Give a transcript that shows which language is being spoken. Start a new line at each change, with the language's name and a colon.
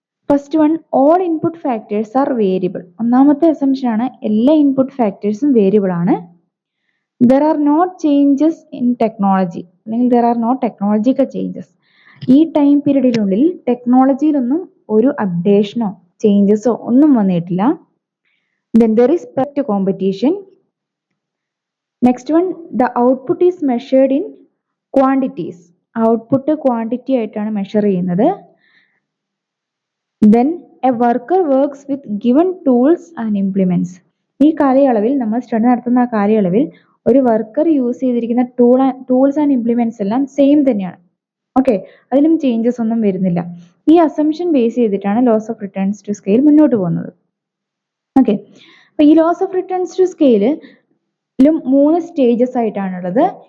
Malayalam: First one,
English: All input factors are variable.
Malayalam: ഒന്നാമത്തെ assumption ആണ് എല്ലാ ഇൻപുട്ട് ഫാക്ടേഴ്സും വേരിയബിൾ ആണ്.
English: There are not changes in technology, അല്ലെങ്കിൽ there are not technological changes.
Malayalam: ഈ time പീരീഡിനുള്ളിൽ ടെക്നോളജിയിലൊന്നും ഒരു അപ്ഡേഷനോ ചേഞ്ചസോ ഒന്നും വന്നിട്ടില്ല.
English: Then there is perfect competition. Next one, the output is measured in quantities.
Malayalam: Output quantity ആയിട്ടാണ് മെഷർ ചെയ്യുന്നത്.
English: Then a worker works with given tools and implements.
Malayalam: ഈ കാലയളവിൽ, നമ്മൾ study നടത്തുന്ന കാലയളവിൽ ഒരു വർക്കർ യൂസ് ചെയ്തിരിക്കുന്ന ടൂൾസ് ആൻഡ് ഇംപ്ലിമെന്റ്സ് എല്ലാം സെയിം തന്നെയാണ്. ഓക്കെ, അതിലും ചേഞ്ചസ് ഒന്നും വരുന്നില്ല. ഈ അസംഷൻ ബേസ് ചെയ്തിട്ടാണ് loss of returns to scale മുന്നോട്ട് പോകുന്നത്. ഓക്കെ, അപ്പൊ ഈ loss of returns to സ്കെയിലും 3 stages ആയിട്ടാണുള്ളത്.